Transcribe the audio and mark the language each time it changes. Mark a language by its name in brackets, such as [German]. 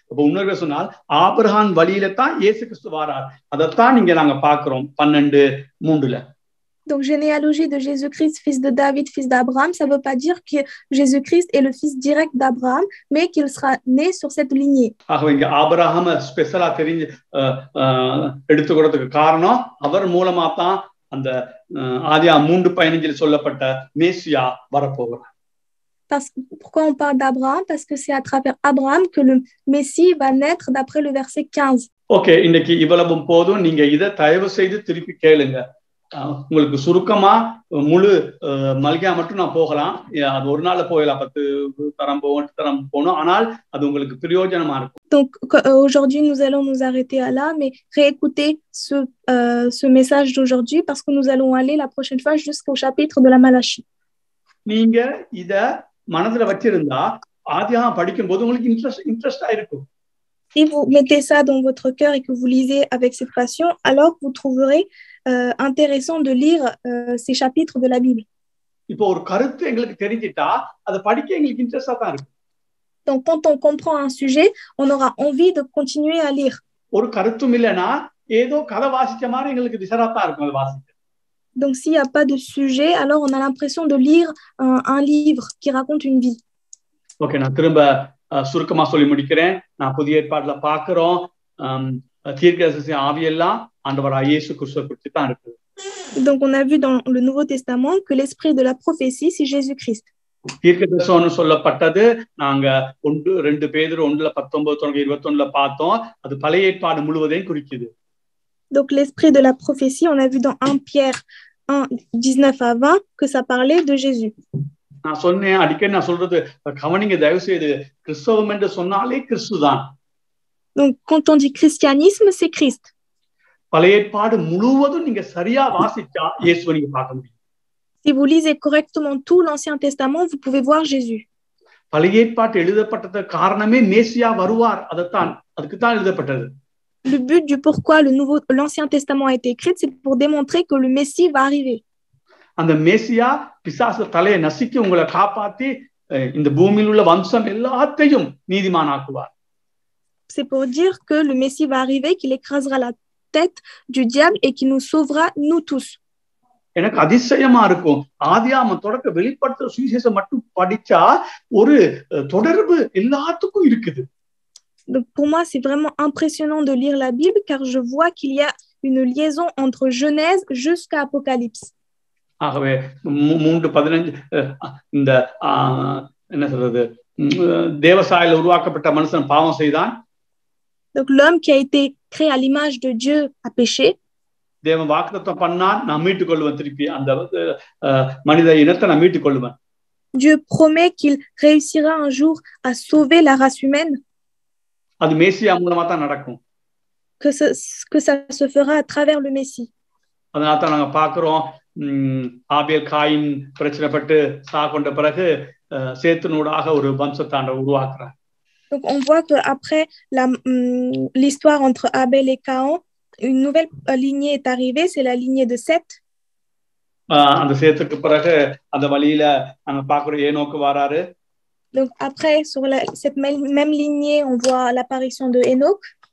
[Tamil] அப்ப உண்மையாக சொன்னால் ஆபிரகாம் வழியில தான் இயேசு கிறிஸ்து வாரார். அதைத்தான் இங்க நாங்க பாக்குறோம் 12:3. [French] Donc, généalogie de Jésus-Christ, fils de David, fils d'Abraham, ça ne veut pas dire que Jésus-Christ est le fils direct d'Abraham, mais qu'il sera né sur cette lignée. [Tamil] ஆகவே இங்க ஆபிரகாம் ஸ்பெஷலா தெரிஞ்சு எடுத்துக்கிறதுக்கு காரணம் அவர் மூலமா தான் அந்த ஆதியாகமம் 3:15 சொல்லப்பட்ட மேசியா வரப்போகிறார். [French] Pourquoi on parle d'Abraham? Parce que c'est à travers Abraham que le Messie va naître d'après le verset 15. [Tamil] Okay, இன்னைக்கு இவ்வளவும் போதும். நீங்க இதை தயவு செய்து திருப்பி கேளுங்க. உங்களுக்கு சுருக்கமா முழு மல்கியா மட்டும் நான் போகலாம், அது ஒரு நாள்ல போகலாம், 10 தரம் போகணும், ஆனால் அது உங்களுக்கு பிரயோஜனமா இருக்கும். [French] Donc aujourd'hui nous allons nous arrêter à là, mais réécoutez ce message d'aujourd'hui parce que nous allons aller la prochaine fois jusqu'au chapitre de la Malachie. [Tamil] நீங்க இத மனதுல வச்சிருந்தா ஆதியாகமம் படிக்கும் போது உங்களுக்கு இன்ட்ரெஸ்டா இருக்கும். [French] Si vous mettez ça dans votre cœur et que vous lisez avec cette passion, alors vous trouverez intéressant de lire ces chapitres de la Bible. [Tamil] இப்போ ஒரு கருத்து எங்களுக்கு தெரிஞ்சிட்டா அது படிக்க எங்களுக்கு இன்ட்ரெஸ்டா தான் இருக்கும். [French] Donc quand on comprend un sujet, on aura envie de continuer à lire. [Tamil] ஒரு கருத்தும் இல்லனா ஏதோ கதை வாசிச்ச மாதிரி எங்களுக்கு விசராத்தா இருக்கும் அது வாசிக்க. [French] Donc s'il y a pas de sujet, alors on a l'impression de lire un livre qui raconte une vie. [Tamil] Okay, நான் திரும்ப சுருக்கமா சொல்லி முடிக்கிறேன். நான் புதிய ஏற்பாட்டுல பாக்குறோம் தீர்க்கதரிசி ஆவியெல்லாம் ஆண்டவராகிய இயேசு கிறிஸ்துவை குறித்து தான் இருக்கு. [French] Donc on a vu dans le Nouveau Testament que l'esprit de la prophétie c'est Jésus-Christ. [Tamil] தீர்க்கதரிசனம் சொல்லப்பட்டது நாங்க 2 பேதுரு 1:19-21 பார்த்தோம். அது பழைய ஏற்பாடு முழுவதையும் குறிக்குது. [French] Donc l'esprit de la prophétie, on a vu dans 1 Pierre 1:19-20 que ça parlait de Jésus. [Tamil] நான் சொன்னேன், அடிக்கடி நான் சொல்றது கவனிங்க தயவு செய்து, கிறிஸ்தவம் என்று சொன்னாலே கிறிஸ்து தான். [French] Donc quand on dit christianisme, c'est Christ. [Tamil] பழைய ஏற்பாடு முழுவதும் நீங்க சரியா வாசிச்சா இயேசுவை நீங்க பார்க்க முடியும். [French] Si vous lisez correctement tout l'Ancien Testament, vous pouvez voir Jésus. [Tamil] பழைய ஏற்பாடு எழுதப்பட்டது காரணமே மேசியா வருவார், அதுக்கு தான் எழுதப்பட்டது. [French] Le but du pourquoi l'Ancien Testament a été écrit, c'est pour démontrer que le Messie va arriver. [Tamil] அந்த மேசியா பிசாசு தலையை நசுக்கி உங்களை காப்பாத்தி இந்த பூமியில் உள்ள வம்சம் எல்லாத்தையும் நீதிமானாக்குவார். [French] C'est pour dire que le Messie va arriver, qu'il écrasera la tête du diable et qu'il nous sauvera nous tous. [Tamil] எனக்கு அதிசயமா இருக்கும், ஆதியாகமம் தொடக்க வெளிப்படுத்துற சுவிசேஷம் மட்டும் படிச்சா ஒரு தொடர்பு எல்லாத்துக்கும் இருக்குது. [French] Donc pour moi, c'est vraiment impressionnant de lire la Bible car je vois qu'il y a une liaison entre Genèse jusqu'à Apocalypse. [Tamil] ஆகவே 3:15 இந்த என்ன சொல்றது, தேவசாயில உருவாக்கப்பட்ட மனுஷன் பாவம் செய்தான். [French] Donc l'homme qui a été créé à l'image de Dieu a péché. [Tamil] தேவன் வாக்குத்தத்தம் பண்ணான், நான் மீட்டுக் கொள்வேன், திருப்பி அந்த மனித இனத்தை நான் மீட்டுக் கொள்வேன். [French] Dieu promet qu'il réussira un jour à sauver la race humaine. [Tamil] அது மேசியா மூலமா தான் நடக்கும். [French] Que ça se fera à travers le Messie. [Tamil] அதனால தான் நாங்க பாக்குறோம் ஆபேல் காயின் பிரச்சனைப்பட்டு கொண்ட பிறகு சேத்தினூடாக ஒரு வம்சத்தாண்ட உருவாக்குறார். [French] Donc on voit que après l'histoire entre Abel et Caïn, une nouvelle lignée est arrivée, c'est la lignée de Seth. [Tamil] அந்த சேத்துக்கு பிறகு அந்த வழியில நாங்க பாக்குறோம் ஏனோக்கு வராரு. [French] Donc après sur cette même lignée, on voit l'apparition de Enoch,